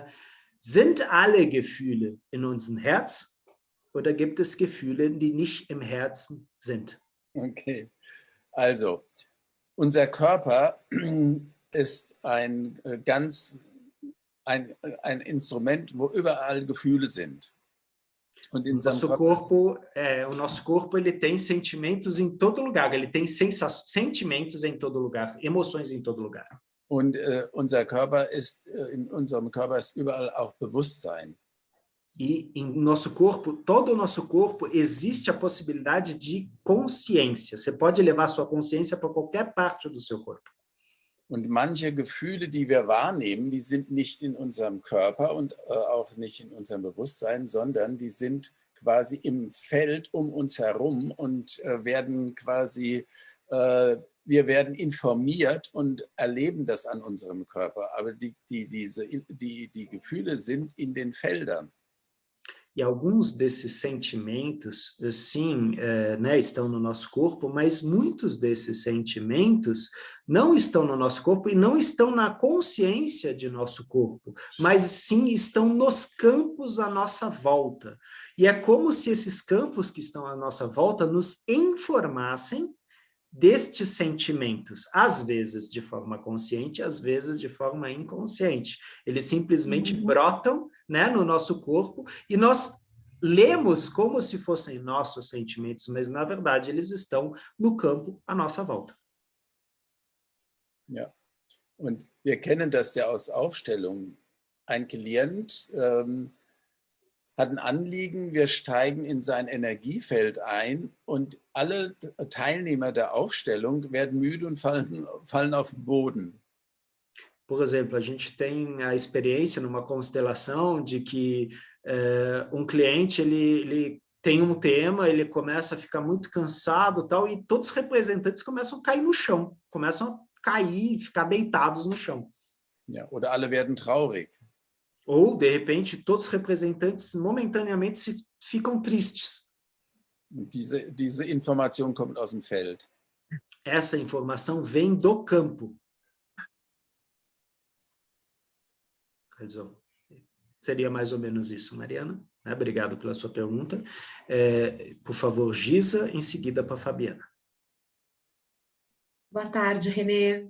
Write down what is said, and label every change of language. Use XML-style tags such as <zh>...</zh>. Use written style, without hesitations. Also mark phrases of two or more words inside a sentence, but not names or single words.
<de>Sind alle Gefühle in unserem Herz oder gibt es Gefühle, die nicht im Herzen sind? Okay, also unser Körper ist ein Instrument, wo überall Gefühle sind. Und in</de> <pt>o nosso corpo ele tem sentimentos em todo lugar, ele tem sentimentos em todo lugar, emoções em todo lugar.</pt> <de>Und in unserem Körper ist überall auch Bewusstsein.</de> <pt>E em nosso corpo, todo o nosso corpo, existe a possibilidade de consciência. Você pode levar sua consciência para qualquer parte do seu corpo.</pt> <de>Und manche Gefühle, die wir wahrnehmen, die sind nicht in unserem Körper und auch nicht in unserem Bewusstsein, sondern die sind quasi im Feld um uns herum und werden quasi, wir werden informiert und erleben das an unserem Körper. Aber die Gefühle sind in den Feldern.</de> <pt>E alguns desses sentimentos, sim, né, estão no nosso corpo, mas muitos desses sentimentos não estão no nosso corpo e não estão na consciência de nosso corpo, mas sim estão nos campos à nossa volta. E é como se esses campos que estão à nossa volta nos informassem destes sentimentos, às vezes de forma consciente, às vezes de forma inconsciente. Eles simplesmente brotam, né, no nosso corpo e nós lemos como se fossem nossos sentimentos, mas na verdade eles estão no campo à nossa volta.</pt> <de>Ja, und wir kennen das ja aus Aufstellungen. Ein Klient hat ein Anliegen, wir steigen in sein Energiefeld ein und alle Teilnehmer der Aufstellung werden müde und fallen auf den Boden.</de> <pt>Por exemplo, a gente tem a experiência numa constelação de que um cliente ele tem um tema, ele começa a ficar muito cansado, tal, e todos os representantes começam a cair no chão, começam a cair, ficar deitados no chão.</pt> <de>Ja, oder alle werden traurig.</de> <pt>Ou, de repente, todos os representantes momentaneamente ficam tristes.</pt> <de>Und diese Information kommt aus dem Feld.</de> <pt>Essa informação vem do campo. Also, seria mais ou menos isso, Mariana. Obrigado pela sua pergunta. Por favor, Giza, em seguida para a Fabiana. Boa tarde, Renê.</pt>